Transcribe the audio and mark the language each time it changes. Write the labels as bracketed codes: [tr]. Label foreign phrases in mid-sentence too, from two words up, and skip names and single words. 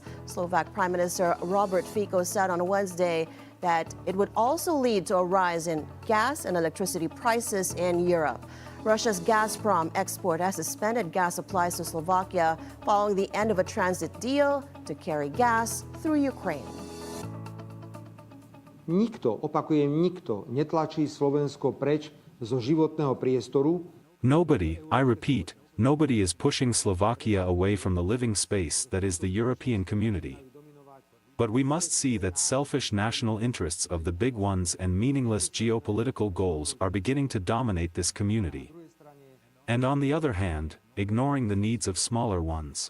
[en] Slovak Prime Minister Robert Fico said on Wednesday that it would also lead to a rise in gas and electricity prices in Europe. Russia's Gazprom export has suspended gas supplies to Slovakia following the end of a transit deal to carry gas through Ukraine. [sk] Nikto, opakujem nikto, netlačí Slovensko preč zo životného priestoru. [en] Nobody, I repeat, nobody is pushing Slovakia away from the living space that is the European community. But we must see that selfish national interests of the big ones and meaningless geopolitical goals are beginning to dominate this community. And on the other hand, ignoring the needs of smaller ones.